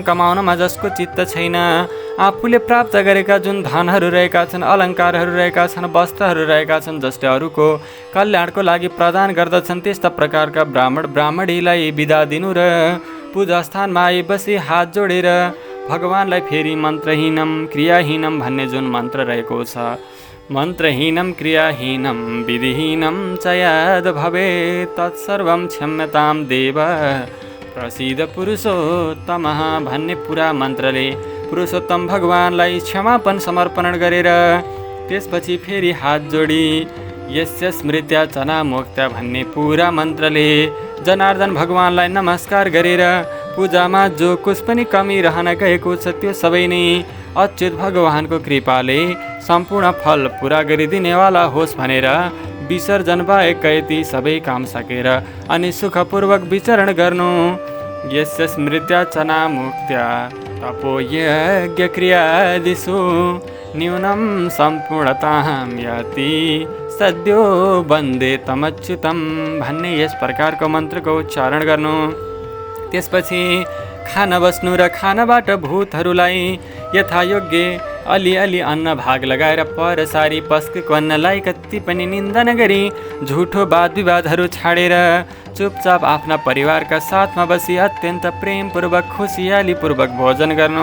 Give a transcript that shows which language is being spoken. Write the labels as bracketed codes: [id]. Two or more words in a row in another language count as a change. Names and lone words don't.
[ne] कमाउनमा जसको चित्त छैन, आफूले प्राप्त गरेका जुन धनहरू रहेका छन्, अलङ्कारहरू रहेका छन्, वस्त्रहरू रहेका छन्, जसले अरूको कल्याणको लागि प्रदान गर्दछन्, त्यस्ता प्रकारका ब्राह्मणीलाई बिदा दिनु र पूजा स्थानमा आएपछि हात जोडेर भगवानलाई फेरि [sa] मन्त्रहीनम क्रियाहीनम [ne] भन्ने जुन मन्त्र रहेको छ, [sa] मन्त्रहीनम क्रियाहीनम विधिहीनम च यद् भवेत् तत्सर्वं क्षम्यतां देव प्रसीद पुरुषोत्तमः [ne] भन्ने पुरा मन्त्रले पुरुषोत्तम भगवानलाई क्षमापन समर्पण गरेर त्यसपछि फेरि हात जोडी [sa] यस्य स्मृत्या च मोक्त्या [ne] भन्ने पुरा मन्त्रले जनार्दन भगवानलाई नमस्कार गरेर पूजामा [hi] जो कुछ [ne] पनि कमी रहन गएको छ त्यो सबै नै अच्युत भगवानको कृपाले सम्पूर्ण फल पुरा गरिदिनेवाला होस् भनेर विसर्जन बाहेक ती सबै काम सकेर अनि सुखपूर्वक विचरण गर्नु। [sa] यस्य स्मृत्या चना मुक्त्या तपो यज्ञ क्रियादिषु न्यूनं सम्पूर्णतां याति सद्यो वन्दे तमच्युतम [ne] भन्ने यस प्रकारको मन्त्रको उच्चारण गर्नु। त्यसपछि खान बस्नु र खानाबाट भूतहरूलाई यथायोग्य अलि अन्न भाग लगाएर परसारी पस्केको अन्नलाई कति पनि निन्दा नगरी झुठो वाद विवादहरू छाडेर चुपचाप आफ्ना परिवारका साथमा बसी अत्यन्त प्रेमपूर्वक खुसियालीपूर्वक भोजन गर्नु।